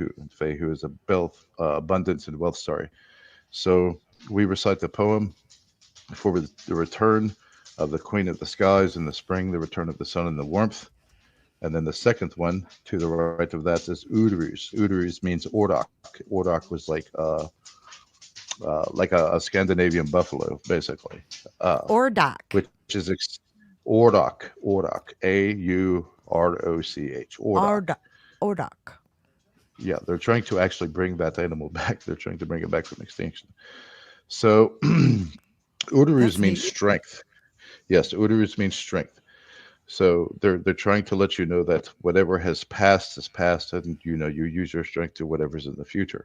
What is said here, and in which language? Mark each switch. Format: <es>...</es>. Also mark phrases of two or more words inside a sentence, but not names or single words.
<en>Fehu is a abundance and wealth, sorry. So we recite the poem for the return of the Queen of the Skies in the spring, the return of the sun in the warmth. And then the second one to the right of that is Udrus. Udrus means Ordak. Ordak was like a Scandinavian buffalo, basically, Ordak. which is Ordak. Ordak. Auroch. Ordak. Ordak. Ordak. Yeah, they're trying to actually bring that animal back. They're trying to bring it back from extinction. So Udrus That's means neat. strength. Yes, Udrus means strength. So they're trying to let you know that whatever has passed, and you use your strength to whatever's in the future.</en>